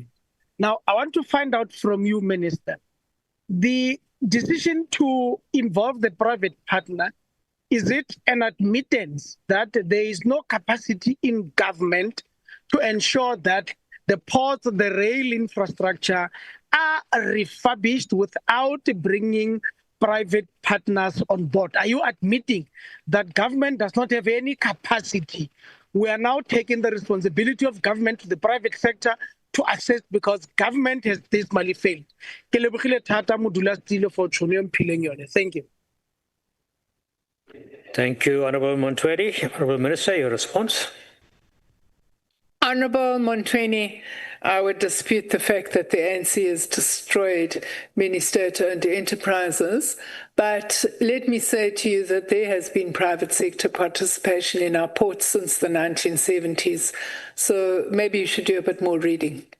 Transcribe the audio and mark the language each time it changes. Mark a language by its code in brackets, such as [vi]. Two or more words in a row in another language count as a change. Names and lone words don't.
[en] Now, I want to find out from you, Minister, the decision to involve the private partner, is it an admittance that there is no capacity in government to ensure that the ports, the rail infrastructure are refurbished without bringing private partners on board? Are you admitting that government does not have any capacity? We are now taking the responsibility of government to the private sector to assist because government has dismally failed. [tn] Ke lebogile thata modulasetulo for tšhono e mphileng yone. [en] Thank you. Thank you, Honorable Montwedi. Honorable Minister, your response. Honorable Montweni, I would dispute the fact that the ANC has destroyed many state-owned enterprises, but let me say to you that there has been private sector participation in our ports since the 1970s, so maybe you should do a bit more reading.